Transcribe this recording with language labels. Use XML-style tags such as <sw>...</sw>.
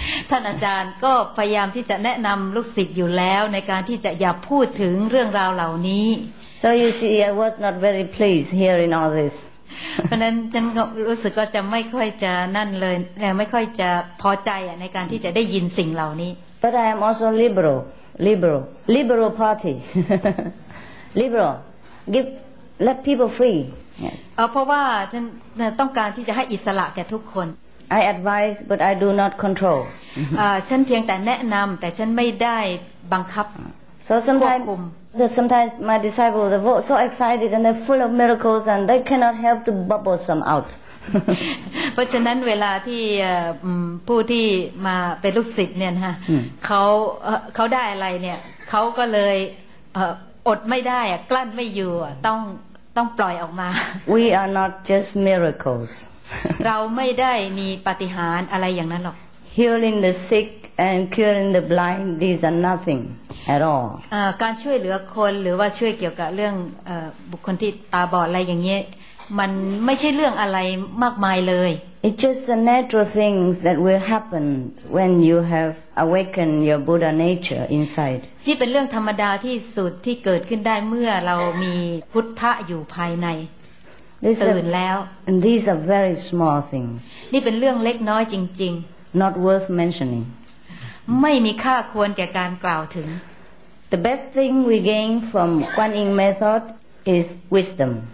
<th>ท่านอาจารย์ก็พยายามที่จะแนะนำลูกศิษย์อยู่แล้วในการที่จะอย่าพูดถึงเรื่องราวเหล่านี้</th> <en>so you see I was not very pleased hearing all this</en> <th>เพราะนั้นฉันก็รู้สึกก็จะไม่ค่อยจะนั่นเลยไม่ค่อยจะพอใจในการที่จะได้ยินสิ่งเหล่านี้</th> <en>but I am also liberal party liberal let people free yes</en> <th>เพราะว่าฉันต้องการที่จะให้อิสระแก่ทุกคน</th> <en>I advise but I do not control</en> <th>ฉันเพียงแต่แนะนำแต่ฉันไม่ได้บังคับ</th> <en>so sometimes my disciples are so excited and they're full of miracles and they cannot help to bubble some out</en> <th>เพราะฉะนั้นเวลาที่ผู้ที่มาเป็นลูกศิษย์เนี่ยนะเขาได้อะไรเนี่ยเขาก็เลยอดไม่ได้กลั้นไม่อยู่ต้องปล่อยออกมา</th> <en>we are not just miracles</en> <th>เราไม่ได้มีปาฏิหาริย์อะไรอย่างนั้นหรอก</th> <en>healing the sick and curing the blind these are nothing at all</en> <th>การช่วยเหลือคนหรือว่าช่วยเกี่ยวกับเรื่องบุคคลที่ตาบอดอะไรอย่างเงี้ยมันไม่ใช่เรื่องอะไรมากมายเลย</th> <en>it's just the natural things that will happen when you have awakened your Buddha nature inside</en> <th>ที่เป็นเรื่องธรรมดาที่สุดที่เกิดขึ้นได้เมื่อเรามีพุทธะอยู่ภายในตื่นแล้ว</th> <en>and these are very small things</en> <th>นี่เป็นเรื่องเล็กน้อยจริงๆ</th> <en>not worth mentioning</en> <th>ไม่มีค่าควรแก่การกล่าวถึง</th> <en>the best thing we gain from Kuan Yin method is wisdom</en>